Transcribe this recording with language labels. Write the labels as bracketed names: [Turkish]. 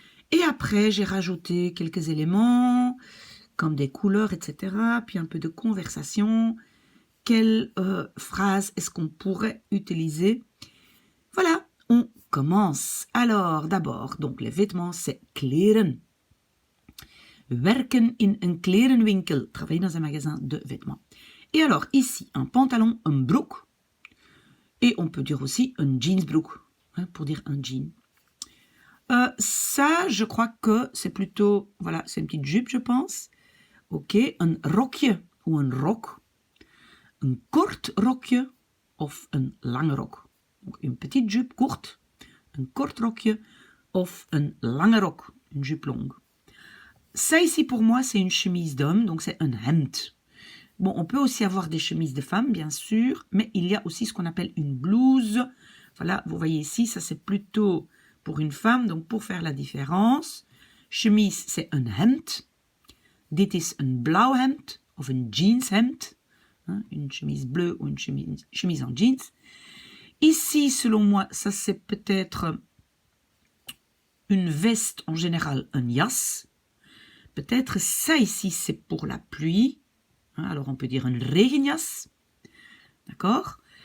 [French] Et après, j'ai rajouté quelques éléments, comme des couleurs, etc. Puis un peu de conversation. Quelle phrase est-ce qu'on pourrait utiliser? Voilà, on commence. Alors, d'abord, donc les vêtements, c'est kleren. [Dutch] Werken in een klerenwinkel. [French] Travailler dans un magasin de vêtements. Et alors, ici, un pantalon, un broek. Et on peut dire aussi un jeansbroek, pour dire un jean. Ça, je crois que c'est plutôt, voilà, c'est une petite jupe, je pense. Ok, un rokje ou un rok. [Dutch] Un kort rokje of een lange rok. [French] Donc, une petite jupe courte, un [Dutch] kort rokje of een lange rok, [French] une jupe longue. Ça ici pour moi c'est une chemise d'homme, donc c'est un hemd. Bon, on peut aussi avoir des chemises de femmes bien sûr, mais il y a aussi ce qu'on appelle une blouse. Voilà, vous voyez ici, ça c'est plutôt pour une femme, donc pour faire la différence. Chemise c'est un hemd. [Dutch] Dit is een blauw hemd of een jeanshemd. [French] Une chemise bleue ou une chemise en jeans. Ici, selon moi, ça c'est peut-être une veste en général, un jas. Peut-être ça ici, c'est pour la pluie. Alors, on peut dire un regenjas. D'accord.